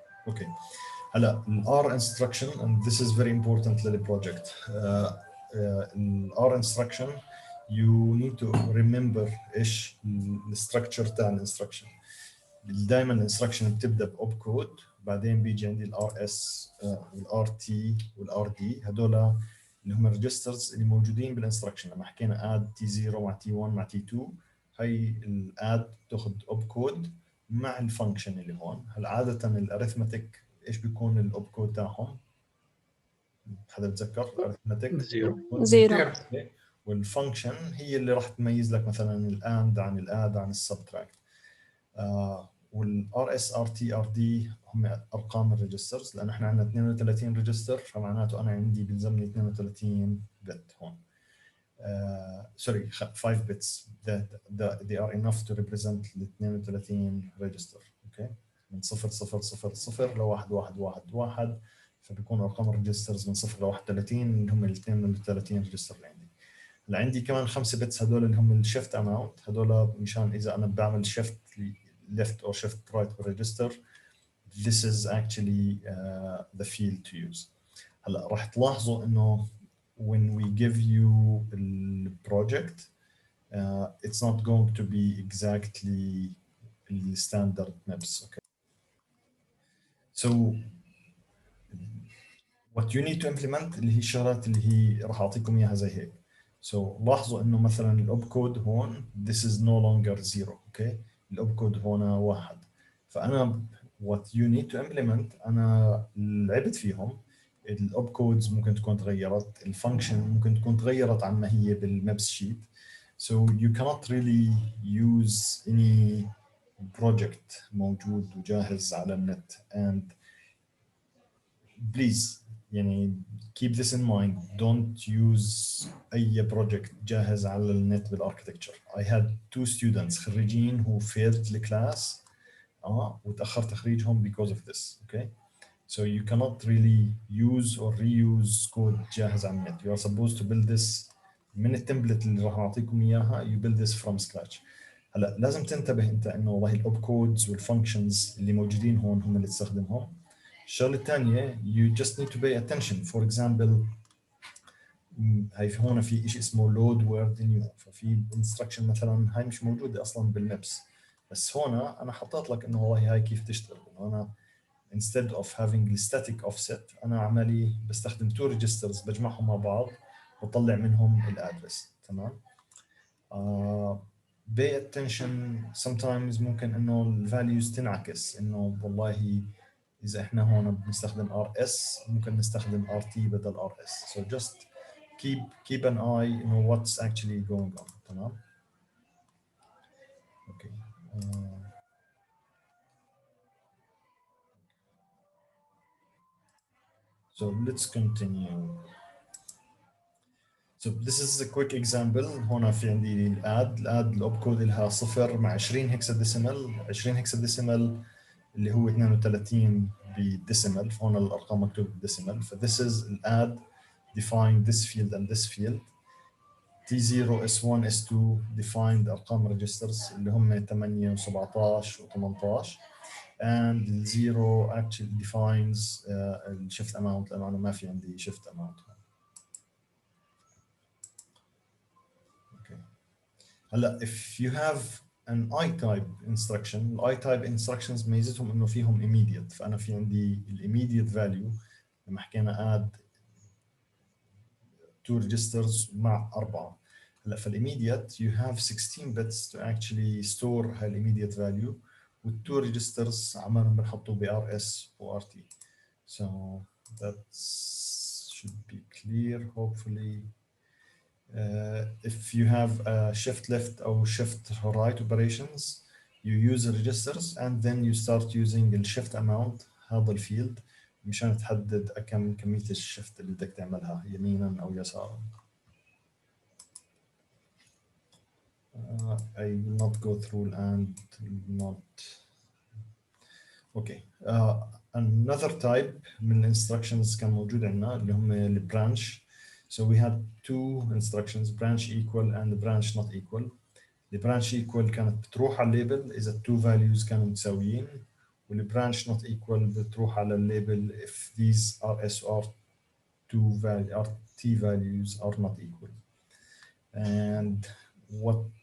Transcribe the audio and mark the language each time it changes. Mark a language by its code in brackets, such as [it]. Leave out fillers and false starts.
[en] Okay. هلا ال R instruction, and this is very important للproject. [ar] ال [en] R instruction you need to remember [ar] ايش الستركتشر تاع الانستركشن. دائما الانستركشن بتبدا بأوب كود, بعدين بيجي عندي الار اس والار تي والار دي، هدول اللي هم الريجسترز اللي موجودين بالانستركشن. لما حكينا اد تي 0 مع تي 1 مع تي 2، هي الاد بتاخذ اوب كود مع الفانكشن اللي هون. هلا عاده الاريثمتيك ايش بيكون الاوب كود تاعهم؟ حدا بتذكر الاريثمتيك؟ زيرو. زيرو. والفانكشن هي اللي راح تميز لك مثلا الاند عن الاد عن السبتراكت. والار اس ار تي ار دي هم ارقام الريجسترز، لانه احنا عندنا 32 ريجستر، فمعناته انا عندي بيلزمني 32 بت هون. [en] sorry 5 bits that they are enough to represent ال 32 register. [ar] اوكي، من 0 0 0 0 ل 1 1 1 1، فبيكون ارقام الريجسترز من 0 ل 31 اللي هم ال 32 ريجستر اللي عندي. هلا عندي كمان 5 بيتس هدول اللي هم الشيفت اماونت، هدول مشان اذا انا بعمل شيفت [en] left or shift right [ar] بالريجستر. [en] This is actually the field to use. [ar] هلا راح تلاحظوا انه [en] when we give you the project, it's not going to be exactly the standard maps. Okay. So what you need to implement [ar] اللي هي الشغلات اللي هي راح اعطيكم اياها زي هيك. So لاحظوا انه مثلا الاوب كود هون [en] this is no longer zero. [ar] Okay. الاوب كود هون 1. [en] فانا what you need to implement [ar] انا لعبت فيهم. الاوب كودز ممكن تكون تغيرت، الفانكشن ممكن تكون تغيرت عن ما هي بالمابس شيت. [en] So you cannot really use any project موجود وجاهز على النت. And please يعني keep this in mind, don't use أي project [ar] جاهز على النت بالاركتكتشر. [en] I had 2 students خريجين who failed الكلاس [ar] وتأخر تخريجهم [en] because of this. Okay. So you cannot really use or reuse code جاهز على النت. You are supposed to build this [ar] من التمبلت اللي راح نعطيكم اياها. [en] You build this from scratch. [ar] هلا لازم تنتبه انت انه والله الاوب كودز والفانكشنز اللي موجودين هون هم اللي تستخدمهم. الشغله الثانيه [en] you just need to pay attention. [ar] For example هي هون في شيء اسمه [en] load word new، [ar] ففي instruction مثلا هاي مش موجوده اصلا بالمابس، بس هون انا حطيت لك انه والله هاي كيف تشتغل. انه انا [en] instead of having the static offset [ar] انا عملي بستخدم 2 registers بجمعهم مع بعض وطلع منهم الادرس. تمام. [en] pay attention sometimes [ar] ممكن انه الفاليوز تنعكس، انه والله اذا احنا هون بنستخدم RS ممكن نستخدم RT بدل RS. [en] so just keep an eye on what's actually going on. [ar] تمام. [en] okay. So let's continue. So this is a quick example. [ar] هنا في عندي الاد الاوب كود لها 0 مع 20 هكساديسيمال. 20 هكساديسيمال اللي هو 32 بديسيمال، فهون الارقام مكتوبه بالديسيمال. [en] ف this is الاد define this field and this field. T0 S1 S2 defined ارقام registers [ar] اللي هم 8 و17 و18. [en] and the 0 actually defines the shift amount [ar] لانه انا ما في عندي [en] shift amount. هلا if you have an I-type instruction، ال I-type instructions ميزتهم انه فيهم immediate. [ar] فانا في عندي ال immediate value لما حكينا [en] add 2 registers [ar] مع 4. [en] هلا في immediate you have 16 bits to actually store هاي immediate value، وال 2 registers [ar] عمالهم بنحطوا ب [en] RS و RT. So that should be clear hopefully. If you have shift left or shift right operations, you use the registers and then you start using the shift amount [ar] هذا الفيلد مشان تحدد كمية الشيفت اللي بدك تعملها يمينا أو يسارا. [en] I will not go through and not. Okay. Another type من instructions كان موجود عندنا اللي هم ال branch. So we had 2 instructions, branch equal and branch not equal. The branch equal [ar] كانت بتروح على الليبل إذا 2 values كانوا متساويين، [en] وال branch not equal بتروح على الليبل if these RS or T values are not equal. And what